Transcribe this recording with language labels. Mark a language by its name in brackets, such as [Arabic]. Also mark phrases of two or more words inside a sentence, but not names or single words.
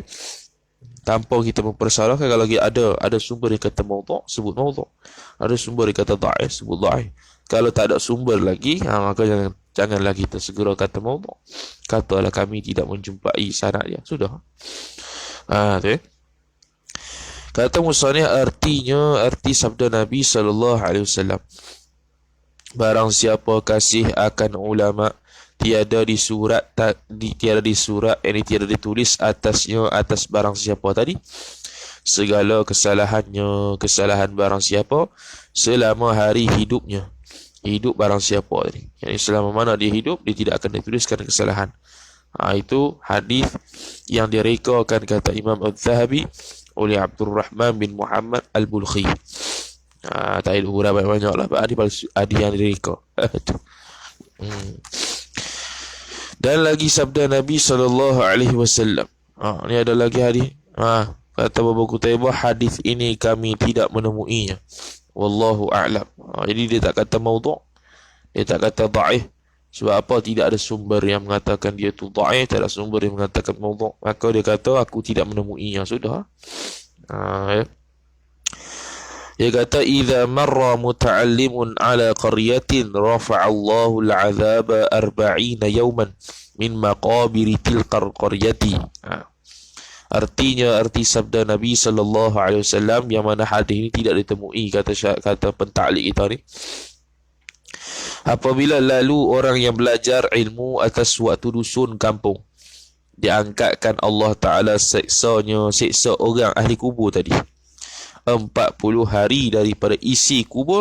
[Malay] Tanpa kita mempersalahkan. Kalau ada sumber yang kata maudhu', sebut maudhu'. Ada sumber yang kata dhaif, sebut dhaif. Kalau tak ada sumber lagi, maka janganlah kita segera kata maudhu'. Katalah kami tidak menjumpai sanad dia. Sudah. Tu. Kata musannif, arti sabda Nabi SAW. Barang siapa kasih akan ulama, tiada disurat, tiada ditulis atasnya, atas barang siapa tadi, segala kesalahan barang siapa selama hari hidupnya. Hidup barang siapa tadi, yang selama mana dia hidup, dia tidak akan dituliskan kesalahan. Itu hadis yang direkakan, kata Imam Al-Zahabi, oleh Abdurrahman bin Muhammad Al-Bulkhi. Tak ada beberapa banyak lah, ada yang direka. Dan lagi sabda Nabi SAW. Ni ada lagi hadis. Kata Abu Qutaibah, hadis ini kami tidak menemuinya. [Arabic] والله أعلم. [Malay] Jadi dia tak kata maudhu', dia tak kata dhaif. Sebab apa? Tidak ada sumber yang mengatakan dia tu dhaif, tak ada sumber yang mengatakan maudhu'. Maka dia kata aku tidak menemuinya. Sudah. Ya. Dia kata, [Arabic] إذا مر متعلم على قرية رفع الله العذاب 40 يوما من مقابر تلك القرية. [Malay] Artinya, arti sabda Nabi SAW, yang mana hadis ini tidak ditemui, kata pentaklik kita ni. Apabila lalu orang yang belajar ilmu atas suatu dusun kampung, diangkatkan Allah Ta'ala siksa orang ahli kubur tadi 40 hari daripada isi kubur.